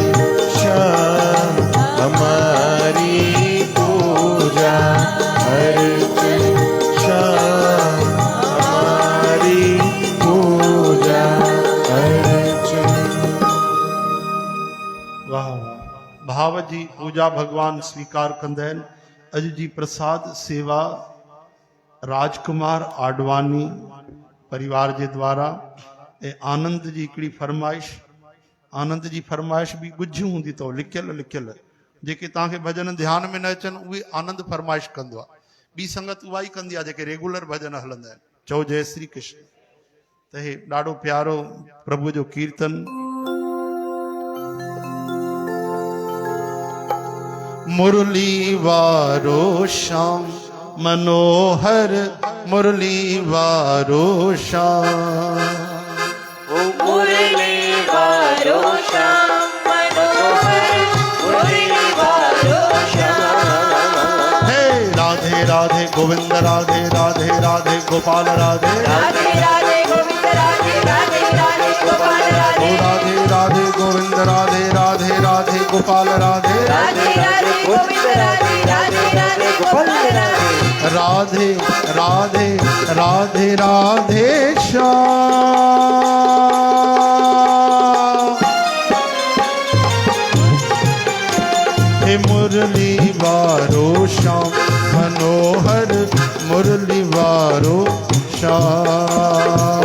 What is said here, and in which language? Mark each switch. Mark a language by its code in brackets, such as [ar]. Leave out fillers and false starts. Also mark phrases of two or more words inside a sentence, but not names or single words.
[hi] श्याम हमारी पूजा अर्चन। श्याम हमारी पूजा अर्चन। [sd] वाह भाव जी पूजा भगवान स्वीकार कंदा आहिनि। अॼु जी प्रसाद सेवा राजकुमार आडवानी परिवार जे द्वारा ऐं आनंद जी हिकिड़ी फरमाइश। आनंद जी फरमाइश बि गुझियूं हूंदी अथव लिखियल जेके तव्हांखे भॼन ध्यान में न अचनि उहे आनंद फरमाइश कंदो आहे। ॿी संगत उहा ई कंदी आहे जेके रेगुलर भॼन हलंदा आहिनि। चओ जय श्री कृष्ण। त हे ॾाढो प्यारो प्रभु जो कीर्तन। मुरली वारो श्याम मनोहर मुरली वारो श्याम। मुरली वारो श्याम मनोहर मुरली वारो श्याम। हे राधे राधे गोविंद राधे राधे राधे गोपाल राधे राधे राधे गोविंद राधे राधे राधे गोपाल राधे। राधे राधे गोविंद राधे राधे राधे गोपाल राधे राधे राधे गोविंद राधे राधे राधे गोपाल राधे। राधे राधे राधे राधे श्याम। हे मुरली वारो श्याम मनोहर मुरली वारो श्याम।